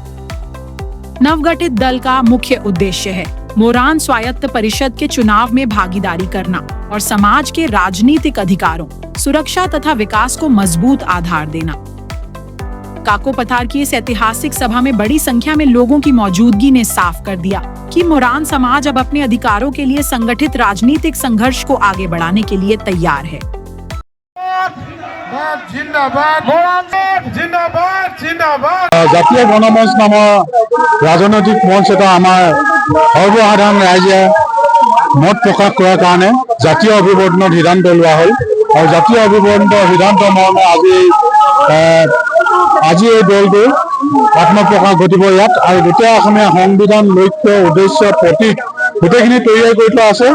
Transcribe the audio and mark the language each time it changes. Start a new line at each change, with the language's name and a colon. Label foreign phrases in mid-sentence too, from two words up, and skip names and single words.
Hindi: नवगठित दल का मुख्य उद्देश्य है मोरान स्वायत्त परिषद के चुनाव में भागीदारी करना और समाज के राजनीतिक अधिकारों, सुरक्षा तथा विकास को मजबूत आधार देना। काकोपथार की इस ऐतिहासिक सभा में बड़ी संख्या में लोगों की मौजूदगी ने साफ कर दिया कि मोरान समाज अब अपने अधिकारों के लिए संगठित राजनीतिक संघर्ष को आगे बढ़ाने के लिए तैयार है।
Assamese: জাতীয় গণমঞ্চ নামৰ ৰাজনৈতিক মঞ্চ এটা আমাৰ সৰ্বসাধাৰণ ৰাইজে মত প্ৰকাশ কৰাৰ কাৰণে জাতীয় অভিৱৰ্তনৰ সিদ্ধান্ত লোৱা হ'ল আৰু জাতীয় অভিৱৰ্তনৰ সিদ্ধান্ত মৰ্মে আজি এই দলটো আত্মপ্ৰকাশ ঘটিব ইয়াত আৰু গোটেই অসমীয়া সংবিধান লক্ষ্য উদ্দেশ্য প্ৰতীক গোটেইখিনি তৈয়াৰ কৰি থোৱা আছে।